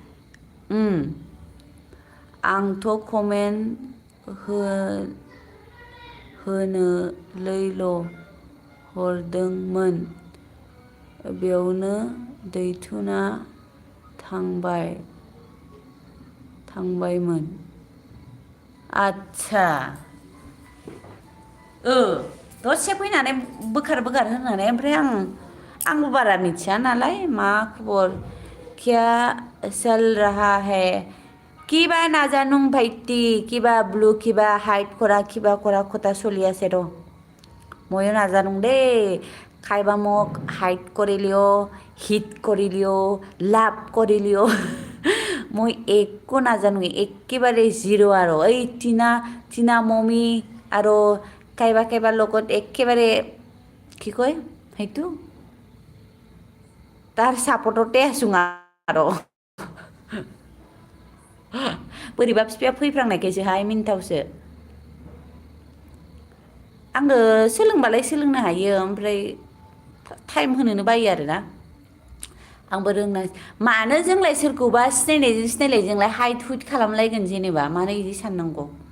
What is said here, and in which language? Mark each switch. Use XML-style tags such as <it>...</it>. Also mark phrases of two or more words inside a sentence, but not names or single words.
<brx>आंथ' कमेन्ट होनोलैल' हरदोंमोन बेयावनो दैथुना थांबायमोन आच्छा दसे फैनानै बोखार होनानै ओमफ्राय आंबो बारा मिथिया नालाय मा खबर</brx> <hi>क्या चल रहा है</hi> <as>কিবা নাজানো ভাইটি কিবা ব্লু কিবা হাইট কৰা কিবা কথা চলি আছে ৰ ময়ো নাজানো দেই খাইবা মোক হাইট কৰি লিঅ হিট কৰি লিঅ লাভ কৰি লিঅ মই একো নাজানো একেবাৰে জিৰ' আৰু এই টিনা মমি আৰু কাইবা লগত একেবাৰে কি কয় সেইটো তাৰ চাপৰ্টতে আছো আৰু</as> <brx>बोरैबा बिफाया फैफ्रांनायखायसोहाय मिनिथावसो आङो सोलोंबालाय सोलोंनो हायो ओमफ्राय टाइम होनोनो बायो आरोना आंबो रोंना मानो जोंलाय सोरखौबा सिनायनायजोंलाय हाइट हुइट खालामलायगोन जेनेबा मानो इदि साननांगौ</brx>